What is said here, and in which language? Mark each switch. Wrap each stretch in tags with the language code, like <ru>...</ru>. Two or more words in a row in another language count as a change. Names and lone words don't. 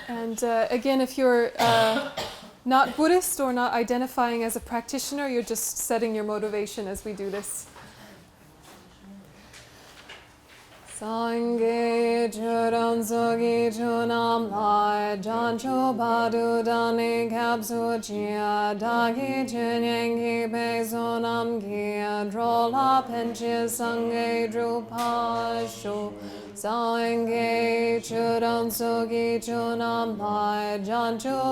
<en>And again, if you're not Buddhist or not identifying as a practitioner, you're just setting your motivation as we do this.</en> <bo>སངས་རྒྱས་ཆོས་དང་ཚོགས་ཀྱི་མཆོག་རྣམས་ལ། བྱང་ཆུབ་བར་དུ་བདག་ནི་སྐྱབས་སུ་མཆི། བདག་གིས་སྦྱིན་སོགས་བགྱིས་པའི་བསོད་ནམས་ཀྱིས འགྲོ་ལ་ཕན་ཕྱིར་སངས་རྒྱས་འགྲུབ་པར་ཤོག། སངས་རྒྱས་ཆོས་དང་ཚོགས་ཀྱི་མཆོག་རྣམས་ལ། བྱང་ཆུབ</bo>